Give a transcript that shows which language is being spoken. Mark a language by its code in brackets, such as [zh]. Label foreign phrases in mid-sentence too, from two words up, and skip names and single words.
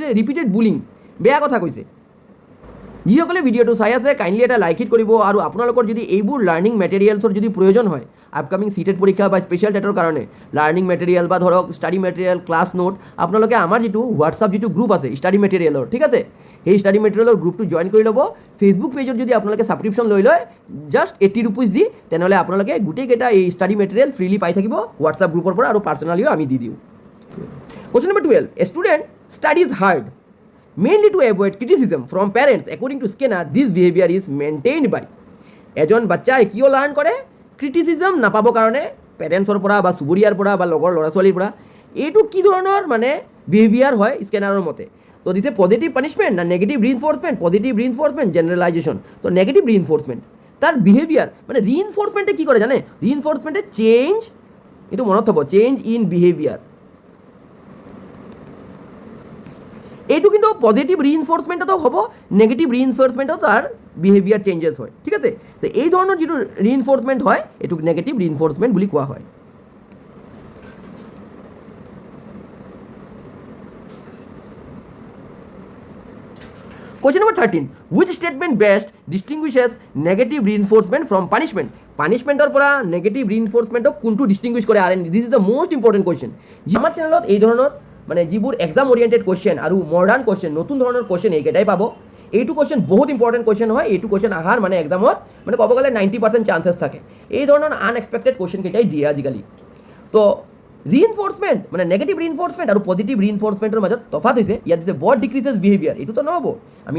[as] কৰিছে [en] repeated bullying [as] বেয়া কথা কৈছে যিসকলে ভিডিঅ'টো চাই আছে কাইণ্ডলি এটা লাইক হিট কৰিব আৰু আপোনালোকৰ যদি এইবোৰ [en] learning materials [as] যদি প্ৰয়োজন হয় [en] upcoming CTET [as] পৰীক্ষা বা [en] special TET [as] কাৰণে [en] learning material [as] বা ধৰক [en] study material class note [as] আপোনালোকে আমাৰ যিটো হোৱাটছআপ যিটো গ্ৰুপ আছে [en] study material [as] ঠিক আছে সেই [en] study material group join [as] কৰি ল'ব [en] Facebook page [as] যদি আপোনালোকে ছাবস্ক্ৰিপশ্যন লৈ লয় [en] just 80 rupees [as] দি তেনেহ'লে আপোনালোকে গোটেইকেইটা এই [en] study material freely [as] পাই থাকিব হোৱাটছআপ গ্ৰুপৰ পৰা আৰু পাৰ্চনেলিও আমি দি দিওঁ [en] Question number 12. A student studies hard mainly to avoid criticism from parents. According to Skinner, this behavior is maintained by [as] এজন বাচ্চাই কিয় লাৰ্ণ কৰে ক্ৰিটিচিজম নাপাবৰ কাৰণে পেৰেণ্টছৰ পৰা বা চুবুৰীয়াৰ পৰা বা লগৰ ল'ৰা ছোৱালীৰ পৰা এইটো কি ধৰণৰ মানে বিহেভিয়াৰ হয় স্কেনাৰৰ মতে তো দিছে [en] positive punishment [as] না [en] negative reinforcement positive reinforcement generalisation [as] তো [en] negative reinforcement [as] তাৰ বিহেভিয়াৰ মানে ৰিইনফৰ্চমেণ্টে কি কৰে জানে [en] reinforcement change [as] এইটো মনত থ'ব [en] change in behaviour [as] এইটো কিন্তু [en] positive reinforcement [as] হ'ব [en] negative reinforcement [as] তাৰ [en] behaviour changes [as] হয় ঠিক আছে তো এই ধৰণৰ যিটো ৰিইনফৰ্চমেণ্ট হয় এইটোক [en] negative reinforcement [as] বুলি কোৱা হয় [en] Question number 13. Which statement best distinguishes negative reinforcement from punishment? [as] Punishmentor পৰা [en] negative reinforcementক [as] কোনটো distinguish কৰে আৰু [en] this is the most important question. [as] আমাৰ চেনেলত এই ধৰণৰ মানে যিবোৰ [en] exam oriented question [as] আৰু [en] modern question [as] নতুন ধৰণৰ কুৱেশ্যন এইকেইটাই পাব এইটো কুৱেশ্যন বহুত [en] important question [as] হয় এইটো কুৱেশ্যন অহাৰ মানে এক্সামত মানে ক'ব গ'লে [en] 90% chances [as] থাকে এই ধৰণৰ [en] unexpected question [as] কেইটাই দিয়ে আজিকালি তো ৰিইনফৰ্চমেণ্ট মানে [en] negative reinforcement [as] আৰু [en] positive reinforcement [as] মাজত তফাত হৈছে ইয়াত দিছে [en] but decreases behaviour [as] এইটোতো নহ'ব আমি